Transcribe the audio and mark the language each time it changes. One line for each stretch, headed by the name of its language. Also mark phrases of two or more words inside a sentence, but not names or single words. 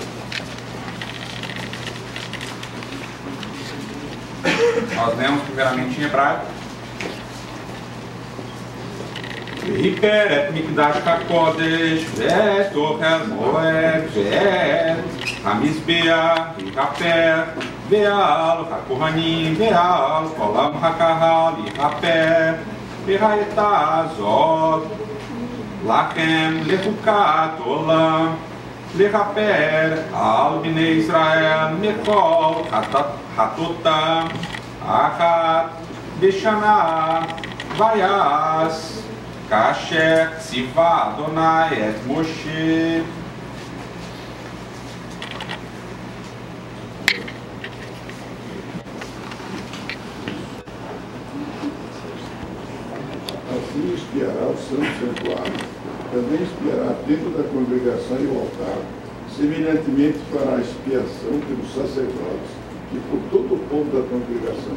Portuguese: Nós lemos primeiramente em hebraico.
Hebrew: וכפר את מקדש הקדש ואת אהל מועד ואת והמזבח יכפר ועל הכהנים ועל כל עם הקהל יכפר והיתה זאת לכם לחקת עולם לכפר על בני ישראל מכל חטאתם אחת בשנה ויעש כאשר צוה ה' את משה.
Portuguese: Assim espiará o santo santuário, também espiará dentro da congregação e o altar, semelhantemente fará a expiação pelos sacerdotes e por todo o povo da congregação.